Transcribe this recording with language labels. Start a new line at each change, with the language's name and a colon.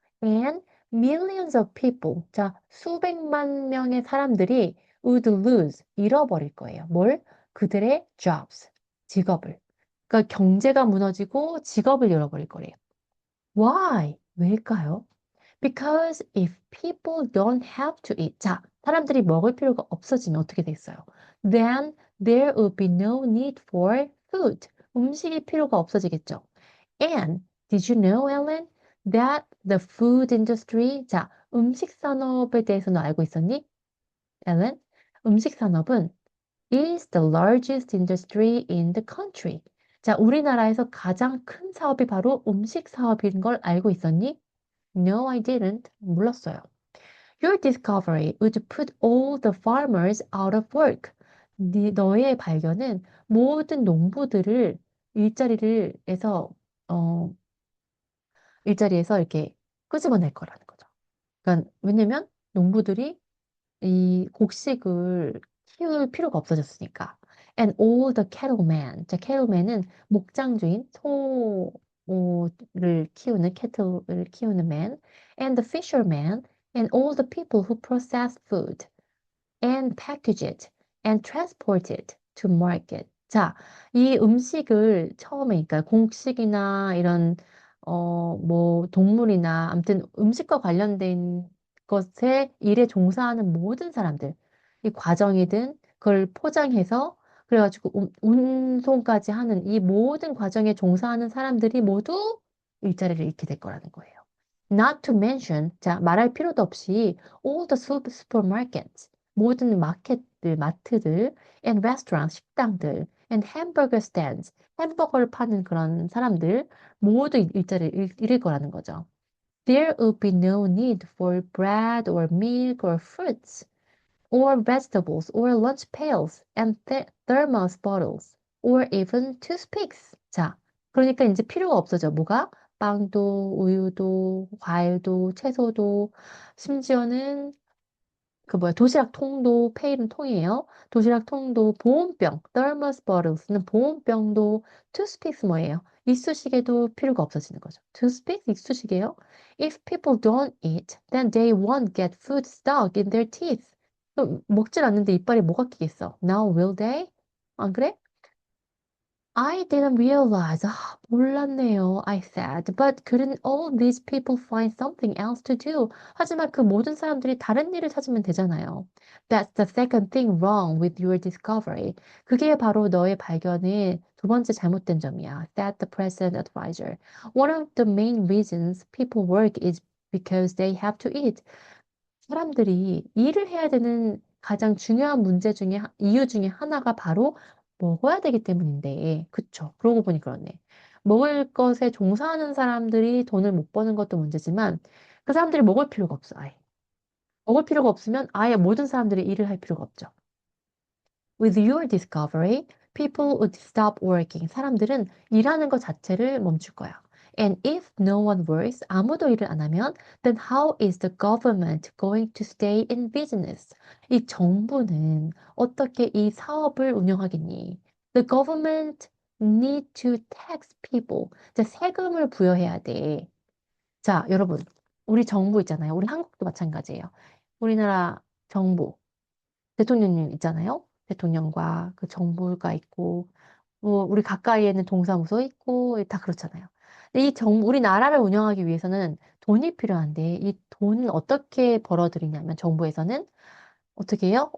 English: And millions of people,
Korean: 자, 수백만 명의 사람들이
English: would lose,
Korean: 잃어버릴 거예요. 뭘? 그들의 jobs, 직업을. 그러니까 경제가 무너지고 직업을 잃어버릴 거래요.
English: Why?
Korean: 왜일까요?
English: Because if people don't have to eat,
Korean: 자, 사람들이 먹을 필요가 없어지면 어떻게 됐어요?
English: Then there will be no need for food.
Korean: 음식이 필요가 없어지겠죠.
English: And did you know, Ellen, that the food industry,
Korean: 자, 음식 산업에 대해서는 알고 있었니?
English: Ellen,
Korean: 음식 산업은
English: is the largest industry in the country.
Korean: 자, 우리나라에서 가장 큰 사업이 바로 음식 사업인 걸 알고 있었니?
English: No, I didn't.
Korean: 몰랐어요.
English: Your discovery would put all the farmers out of work.
Korean: 너의 발견은 모든 농부들을 일자리를 해서 어, 일자리에서 이렇게 끄집어낼 거라는 거죠. 그러니까 왜냐면 농부들이 이 곡식을 키울 필요가 없어졌으니까.
English: And all the cattlemen.
Korean: 자, cattlemen은 목장주인 소를 키우는 cattle을 키우는 man.
English: And the fishermen and all the people who process food. and package it and transport it to market.
Korean: 자, 이 음식을 처음에, 그러니까 곡식이나 이런, 뭐, 동물이나, 아무튼 음식과 관련된 것에 일에 종사하는 모든 사람들, 이 과정이든 그걸 포장해서, 그래가지고 운송까지 하는 이 모든 과정에 종사하는 사람들이 모두 일자리를 잃게 될 거라는 거예요.
English: Not to mention,
Korean: 자, 말할 필요도 없이
English: all the supermarkets,
Korean: 모든 마켓들, 마트들,
English: and restaurants,
Korean: 식당들,
English: and hamburger stands,
Korean: 햄버거를 파는 그런 사람들 모두 일자리를 잃을 거라는 거죠.
English: There will be no need for bread or milk or fruits or vegetables or lunch pails and thermos bottles or even toothpicks.
Korean: 자, 그러니까 이제 필요가 없어져. 뭐가? 빵도, 우유도, 과일도, 채소도, 심지어는 그 뭐야 도시락 통도 페일은 통이에요. 도시락 통도 보온병 thermos bottles는 보온병도 toothpicks 뭐예요? 이쑤시개도 필요가 없어지는 거죠. toothpicks 이쑤시개요.
English: If people don't eat, then they won't get food stuck in their teeth.
Korean: 그럼 먹질 않는데 이빨에 뭐가 끼겠어?
English: Now will they?
Korean: 안 그래?
English: I didn't realize.
Korean: 아, 몰랐네요.
English: I said. But couldn't all these people find something else to do?
Korean: 하지만 그 모든 사람들이 다른 일을 찾으면 되잖아요.
English: That's the second thing wrong with your discovery.
Korean: 그게 바로 너의 발견의 두 번째 잘못된 점이야.
English: Said the president advisor. One of the main reasons people work is because they have to eat.
Korean: 사람들이 일을 해야 되는 가장 중요한 문제 중에, 이유 중에 하나가 바로 먹어야 되기 때문인데, 그쵸? 그러고 보니 그렇네. 먹을 것에 종사하는 사람들이 돈을 못 버는 것도 문제지만, 그 사람들이 먹을 필요가 없어, 아예. 먹을 필요가 없으면 아예 모든 사람들이 일을 할 필요가 없죠.
English: With your discovery, people would stop working.
Korean: 사람들은 일하는 것 자체를 멈출 거야.
English: And if no one works,
Korean: 아무도 일을 안 하면,
English: then how is the government going to stay in business?
Korean: 이 정부는 어떻게 이 사업을 운영하겠니?
English: The government need to tax people.
Korean: 자, 세금을 부여해야 돼. 자, 여러분, 우리 정부 있잖아요. 우리 한국도 마찬가지예요. 우리나라 정부. 대통령님 있잖아요. 대통령과 그 정부가 있고, 뭐, 우리 가까이에는 동사무소 있고, 다 그렇잖아요. 근데 이 우리나라를 운영하기 위해서는 돈이 필요한데, 이 돈은 어떻게 벌어들이냐면, 정부에서는 어떻게 해요?